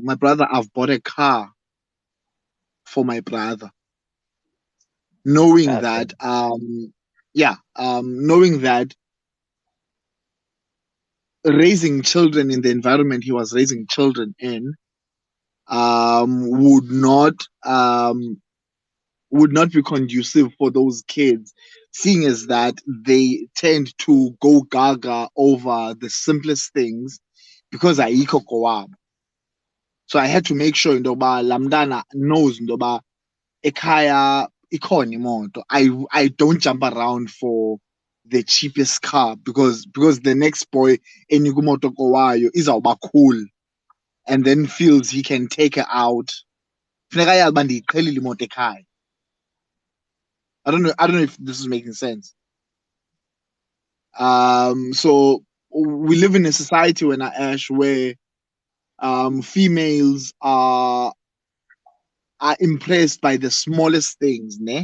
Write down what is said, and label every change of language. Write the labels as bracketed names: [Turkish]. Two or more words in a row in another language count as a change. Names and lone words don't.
[English] My brother, I've bought a car for my brother, knowing that raising children in the environment he was raising children in would not be conducive for those kids, seeing as that they tend to go gaga over the simplest things because [Xhosa] ayikho kowabo. [English] So I had to make sure [Xhosa] indoba lamdana [English] knows [Xhosa] indoba ekhaya ikhona imoto. [English] I don't jump around for the cheapest car because the next boy [Xhosa] enikumoto kowayo izawuba [English] cool and then feels he can take her out. [Xhosa] Funeka yazi uba ndiyiqhelile imoto ekhaya. [English] I don't know if this is making sense. So we live in a society Ash, where females are impressed by the smallest things, ne?